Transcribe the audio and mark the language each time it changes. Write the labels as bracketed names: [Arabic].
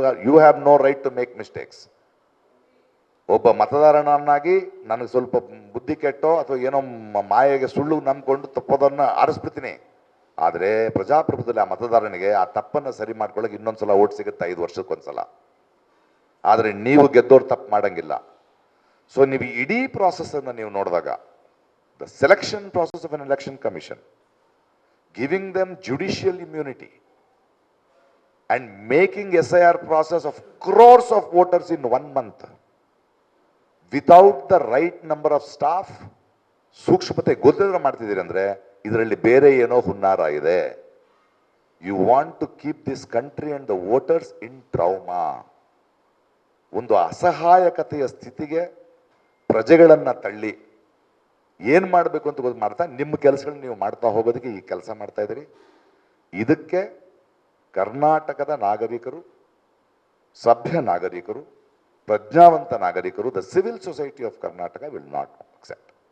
[English] You have no right to make mistakes. [Kannada] ಒಬ್ಬ ಮತದಾರನನ್ನಾಗಿ ನನಗೆ ಸ್ವಲ್ಪ ಬುದ್ಧಿ ಕೆಟ್ಟೋ ಅಥವಾ ಏನೋ ಮಾಯೆಗೆ ಸುಳ್ಳು ನಂಬ್ಕೊಂಡು ತಪ್ಪೋದನ್ನು ಆರಿಸ್ಬಿಡ್ತೀನಿ. ಆದರೆ ಪ್ರಜಾಪ್ರಭುತ್ವದಲ್ಲಿ ಆ ಮತದಾರನಿಗೆ ಆ ತಪ್ಪನ್ನು ಸರಿ ಮಾಡ್ಕೊಳ್ಳೋಕೆ ಇನ್ನೊಂದ್ಸಲ ಓಟ್ ಸಿಗುತ್ತೆ 5 ವರ್ಷಕ್ಕೊಂದ್ಸಲ. ಆದರೆ ನೀವು ಗೆದ್ದೋರು ತಪ್ಪು ಮಾಡಂಗಿಲ್ಲ. ಸೊ ನೀವು ಇಡೀ ಪ್ರಾಸೆಸ್ಸನ್ನು ನೀವು ನೋಡಿದಾಗ, [English] the selection process of an election commission, giving them judicial immunity and making SIR process of crores of voters in 1 month without the right number of staff, [Kannada] ಸೂಕ್ಷ್ಮತೆ ಗೊತ್ತಿದ್ರೆ ಮಾಡ್ತಿದ್ದೀರಿ ಅಂದರೆ ಇದರಲ್ಲಿ ಬೇರೆ ಏನೋ ಹುನ್ನಾರ ಇದೆ. [English] You want to keep this country and the voters in trauma. [Kannada] ಒಂದು ಅಸಹಾಯಕತೆಯ ಸ್ಥಿತಿಗೆ ಪ್ರಜೆಗಳನ್ನು ತಳ್ಳಿ ಏನು ಮಾಡಬೇಕು ಅಂತ ಗೊತ್ತು ಮಾಡ್ತಾ ನಿಮ್ಮ ಕೆಲಸಗಳನ್ನ ನೀವು ಮಾಡ್ತಾ ಹೋಗೋದಕ್ಕೆ ಈ ಕೆಲಸ ಮಾಡ್ತಾ ಇದ್ದೀರಿ. ಇದಕ್ಕೆ ಕರ್ನಾಟಕದ ನಾಗರಿಕರು, ಸಭ್ಯ ನಾಗರಿಕರು, ಪ್ರಜ್ಞಾವಂತ ನಾಗರಿಕರು, [English] The civil society of Karnataka will not accept.